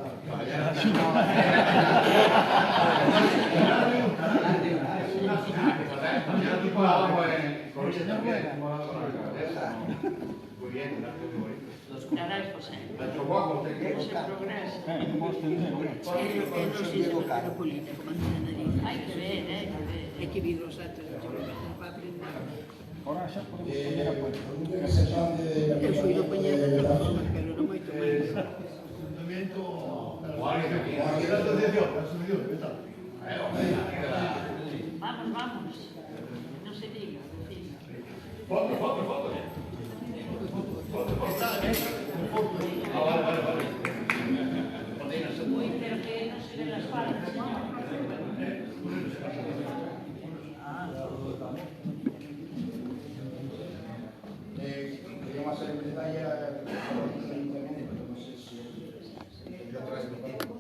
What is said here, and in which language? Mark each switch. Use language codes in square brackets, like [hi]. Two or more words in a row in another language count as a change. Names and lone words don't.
[es] Muy bien, gracias, muy bonito. Caray, José. Nacho Guapo, te quiero. José Progreso. Hay que ver, hay que ver los actos de para aprender. [gl] Ahora xa podemos poñer a cuenta. [es] algún representante de la [gl] Eu fui do Peñero de Roma, pero non moito máis. [es] Vamos, vamos. No se diga, vecino. Foto. Vale. Uy, pero que no se ven las palmas, ¿no? Queríamos hacer un detalle pero no sé si lo transmitimos.